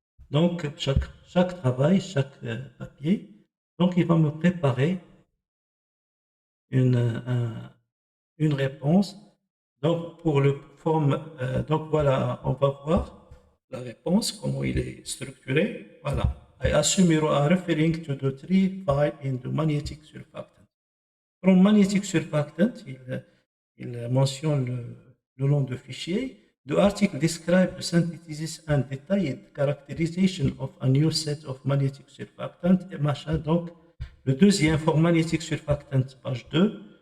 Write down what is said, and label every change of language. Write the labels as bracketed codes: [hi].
[fr] Donc chaque travail, chaque papier. Donc il va me préparer une réponse. Donc pour le forme, donc voilà, on va voir la réponse, comment il est structuré. Voilà. [en] I assume you are referring to the three files in the magnetic surfactant. [fr] From magnetic surfactant, il mentionne le nom de fichier. [en] The article describes the synthesis and detailed characterization of a new set of magnetic surfactant et machin. [fr] Donc, le deuxième for magnetic surfactant, page 2.